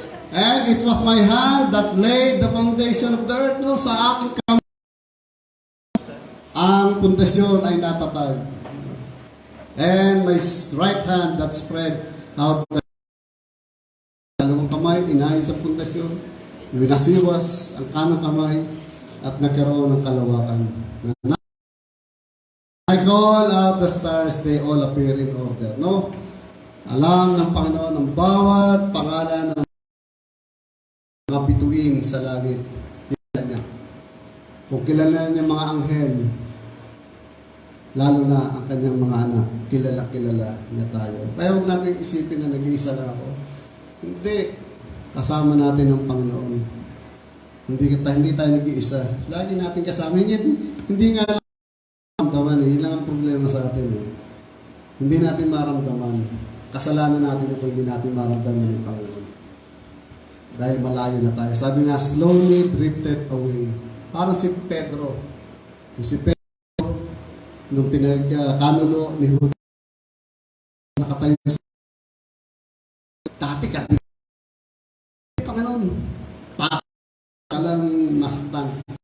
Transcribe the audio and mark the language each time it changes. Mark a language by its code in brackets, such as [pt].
[en] And it was my hand that laid the foundation of the earth. [tl] No? Sa aking kamay, ang pundasyon ay natatag. [en] And my right hand that spread out the [tl] dalawang kamay, inayos sa pundasyon, winasiwas ang kanang kamay, at nagkaroon ng kalawakan. [en] I call out the stars, they all appear in order. [tl] No? Alam ng Panginoon ang bawat pangalan ng mga bituin sa langit. Kilala niya. Kung kilala niya mga anghel, lalo na ang kanyang mga anak, kilala niya tayo. Kaya huwag natin isipin na nag-iisa na ako. Hindi. Kasama natin ang Panginoon. Hindi tayo nag-iisa. Lagi natin kasama. Hindi nga lang maramdaman eh. Yun lang ang problema sa atin eh. Hindi natin maramdaman. Kasalanan natin kung hindi natin maramdaman yung Panginoon. Dahil malayo na tayo. Sabi nga, [en] slowly drifted away. [tl] Parang si Pedro. Si Pedro, nung pinagkanulo ni Judas, nakatayo sa dati ka. Panginoon, palang masaktan.